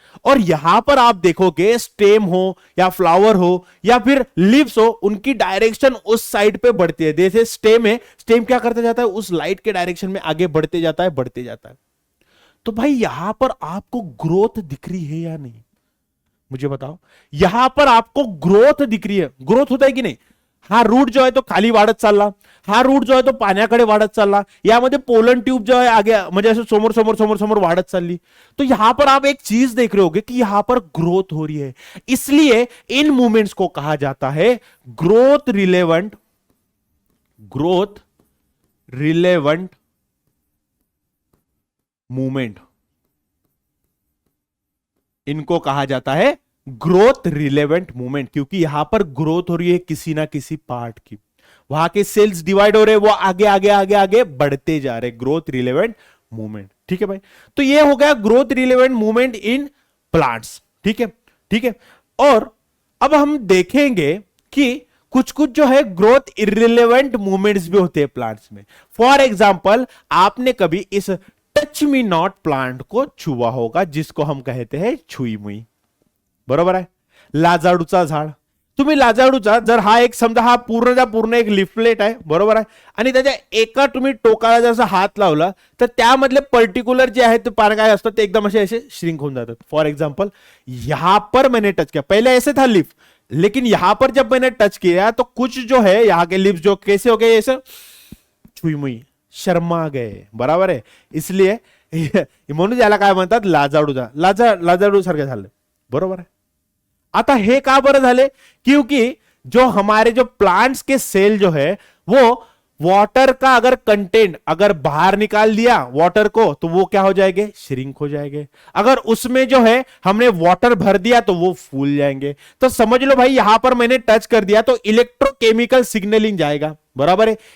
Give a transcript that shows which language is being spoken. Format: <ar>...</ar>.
<hi>और यहां पर आप देखोगे स्टेम हो या फ्लावर हो या फिर लीव्स हो, उनकी डायरेक्शन उस साइड पे बढ़ती है। जैसे स्टेम है, स्टेम क्या करता जाता है? उस लाइट के डायरेक्शन में आगे बढ़ते जाता है, बढ़ते जाता है। तो भाई यहां पर आपको ग्रोथ दिख रही है या नहीं? मुझे बताओ, यहां पर आपको ग्रोथ दिख रही है? ग्रोथ होता है की नाही?</hi> <mr>हा रूट जो आहे तो खाली वाढत चालला, हा रूट जो आहे तो पाण्याकडे वाढत चालला, यामध्ये पोलन ट्यूब जो है आगे म्हणजे ऐसे समोर समोर समोर समोर वाढत चालली।</mr> <hi>तो यहां पर आप एक चीज देख रहे होगे कि यहां पर ग्रोथ हो रही है। इसलिए इन मूवमेंट्स को कहा जाता है ग्रोथ रिलेवेंट मूवमेंट। इनको कहा जाता है ग्रोथ रिलेवेंट मूवमेंट, क्योंकि यहां पर ग्रोथ हो रही है किसी ना किसी पार्ट की। वहां के सेल्स डिवाइड हो रहे हैं, वो आगे आगे आगे आगे बढ़ते जा रहे, ग्रोथ रिलेवेंट मूवमेंट। ठीक है भाई, तो ये हो गया growth relevant movement in plants. ठीक है, ठीक है। और अब हम देखेंगे कि कुछ कुछ जो है ग्रोथ इररिलेवेंट मूवमेंट्स भी होते हैं प्लांट्स में। फॉर एग्जाम्पल, आपने कभी इस टच मी नॉट प्लांट को छुआ होगा, जिसको हम कहते हैं छुई मुई,</hi> <mr>बरोबर आहे। लाजाडूचा झाड, तुम्ही लाजाडूचा जर हा एक समजा हा पूर्णचा पूर्ण एक लिफलेट आहे, बरोबर आहे, आणि त्याच्या एका तुम्ही टोकाला जर हात लावला तर त्यामधले पर्टिक्युलर जे आहे ते पान काय असतात ते एकदम असे श्रिंक होऊन जातात।</mr> <hi>फॉर एग्जांपल, यहां पर मैंने टच किया, पहले ऐसे था लीफ, लेकिन यहां पर जब मैंने टच किया तो कुछ जो है यहाँ के लिप्स जो कैसे हो गए, ऐसे छुई मुई, शर्मा गए,</hi> <mr>बराबर आहे। इसलिए म्हणून याला काय म्हणतात, लाजाडू सारखे झाले, बरोबर आहे। आता हे का बरं झाले?</mr> <hi>क्योंकि जो हमारे जो प्लांट्स के सेल जो है वो वाटर का अगर कंटेंट अगर बाहर निकाल दिया वाटर को तो वो क्या हो जाएंगे? श्रिंक हो जाएंगे। अगर उसमें जो है हमने वाटर भर दिया तो वो फूल जाएंगे। तो समझ लो भाई, यहां पर मैंने टच कर दिया तो इलेक्ट्रोकेमिकल सिग्नलिंग जाएगा, बराबर है।</hi>